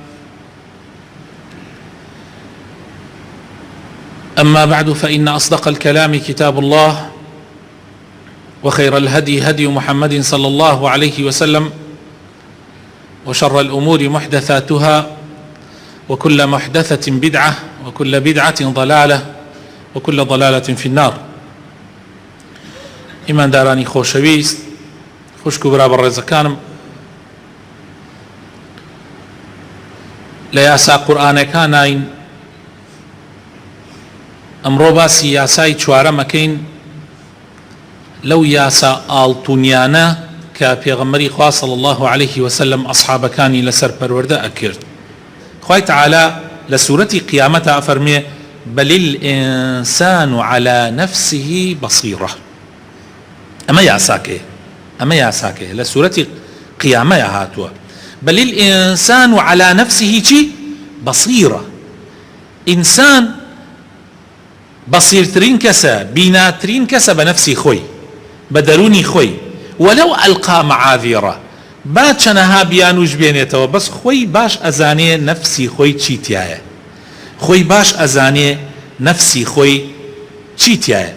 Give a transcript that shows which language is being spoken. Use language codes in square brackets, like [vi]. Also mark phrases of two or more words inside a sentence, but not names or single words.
[ar] أما بعد، فإن أصدق الكلام كتاب الله، وخير الهدي هدي محمد صلى الله عليه وسلم، وشر الأمور محدثاتها، وكل محدثة بدعة، وكل بدعة ضلالة، وكل ضلالة في النار. [ckb] إيمان داراني خوشويست، خوشكو برابر رزقانم، لياسا قرآن كانين ئەمڕۆ باسی یاسای چوارەمەکەین لەو یاسا ئاڵتونیانە کە پێغەمبەری خوا [ar] صلی الله عليه وسلم [ckb] ئەصحابەکانی لەسەر پەروەردە ئەکرد. خوای تەعالا لە سوورەتی قیامەتە ئەفەرمێ [ar] بل الإنسان على نفسه بصيرة. [ckb] ئەمە یاساکەیە لە سوورەتی قیامەیە هاتووە. [ar] بل الإنسان على نفسه چی؟ بصيرة. [ckb] ئینسان بەسیرترین کەسە، بیناترین کەسە بە نەفسی خۆی، بە دەرونی خۆی. [ar] وەلەو ئەلقا مەعاذیرە، [ckb] با چەنەها بیانوش بێنێتەوە، بەس خۆی باش ئەزانێ نەفسی خۆی چی تایە، خۆی باش ئەزانێ نەفسی خۆی چی تایە.